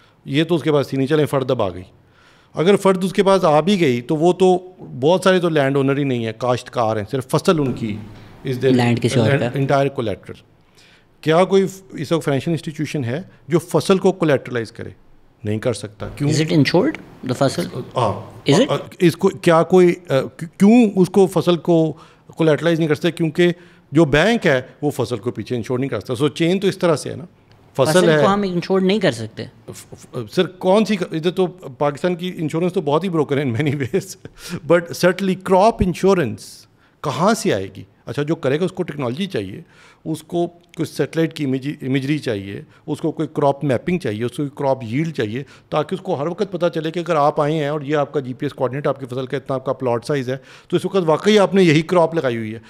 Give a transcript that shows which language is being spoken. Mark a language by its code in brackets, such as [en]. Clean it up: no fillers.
[ur] یہ تو اس کے پاس تھی نہیں, چلیں فرد اب آ گئی. اگر فرد اس کے پاس آ بھی گئی تو وہ تو بہت سارے تو لینڈ اونر ہی نہیں ہیں, کاشتکار ہیں, صرف فصل ان کی [en] Is their entire collateral. [ur] کیا کوئی اس وقت فائنینشیل انسٹیٹیوشن ہے جو فصل کو کولیٹرلائز کرے؟ نہیں کر سکتا. کیوں؟ [en] Is it insured the فصل؟ Is it؟ [ur] اس کو کیا کوئی کیوں اس کو فصل کو کولیٹرلائز نہیں کر سکتے؟ کیونکہ جو بینک ہے وہ فصل کو پیچھے انشور نہیں کر سکتا. سو چین تو اس طرح سے ہے نا, فصل ہے کو ہم انشور نہیں کر سکتے. سر کون سی ادھر تو پاکستان کی انشورنس تو بہت ہی بروکن ہے [en] in many ways, [ur] but certainly crop insurance کہاں سے آئے گی؟ اچھا جو کرے گا اس کو ٹیکنالوجی چاہیے, اس کو کوئی سیٹلائٹ کی امیجری چاہیے, اس کو کوئی کراپ میپنگ چاہیے, اس کو کوئی کراپ ییلڈ چاہیے, تاکہ اس کو ہر وقت پتہ چلے کہ اگر آپ آئے ہیں اور یہ آپ کا جی پی ایس کوآرڈینیٹ آپ کی فصل کا اتنا آپ کا پلاٹ سائز ہے تو اس وقت واقعی آپ نے یہی کراپ لگائی ہوئی ہے.